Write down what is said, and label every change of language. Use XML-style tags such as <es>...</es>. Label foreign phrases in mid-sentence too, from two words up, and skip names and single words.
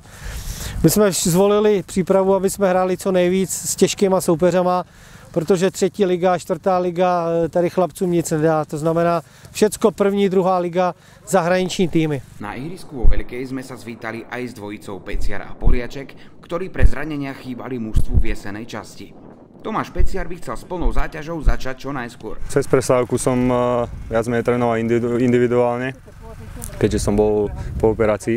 <cs>My jsme zvolili přípravu, aby jsme hráli co nejvíc s těžkýma soupeřama, protože 3. liga, 4. liga tady chlapcům nic nedá. To znamená všecko 1., 2. liga, zahraniční týmy.</cs> <sk>Na ihrisku vo Veľkej sme sa zvítali aj s dvojicou Peciar a Poliaček, ktorí pre zranenia chýbali mužstvu v jesenej časti. Tomáš Peciar by chcel s plnou záťažou začať čo najskôr. Cez prestávku som viac menej trénoval individuálne, keďže som bol po operácii.</sk>